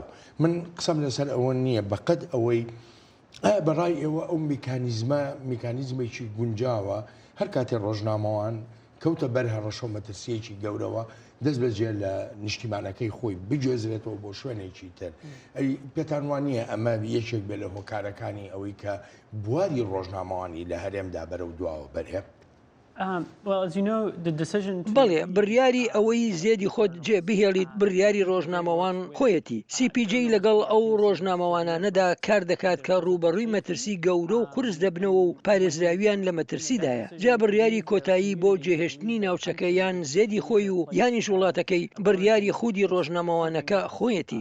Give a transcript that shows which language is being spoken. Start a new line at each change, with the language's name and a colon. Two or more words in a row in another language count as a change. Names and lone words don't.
Central Kurdish: من قسەم لەسەر ئەوە نییە بەقەد ئەوەی بەڕای ئێوە ئەو میکانیزمێکی گونجاوە هەر کاتێ ڕۆژنامەوان کەوتە بەر هەڕەشە مەترسیەکی گەورەوە دەست بەجێ لە نیشتیمانەکەی خۆی بجێزرێتەوە بۆ شوێنێکی تر. ئەی پێتان وانە ئەمە یەکێک بێ لە هۆکارەکانی ئەوەی کە بواری ڕۆژنامەوانی لە هەرێمدا بەرەو دواوە بەرهێ؟
English: Well, as you know, the decision to
Central Kurdish: بەڵێ بڕیاری ئەوەی زێدی خۆت جێ بهێڵیت بڕیاری ڕۆژنامەوان خۆیەتی. CPJ لەگەڵ ئەو ڕۆژنامەوانانەدا کار دەکات کە ڕوبەڕووی مەترسی گەورە و قورس دەبنەوە و پارێزراویان لە مەترسیدایە. جا بڕیاری کۆتایی بۆ جێهێشتنی ناوچەکە یان زێدی خۆی و یانیش وڵاتەکەی بڕیاری خودی ڕۆژنامەوانەکە خۆیەتی.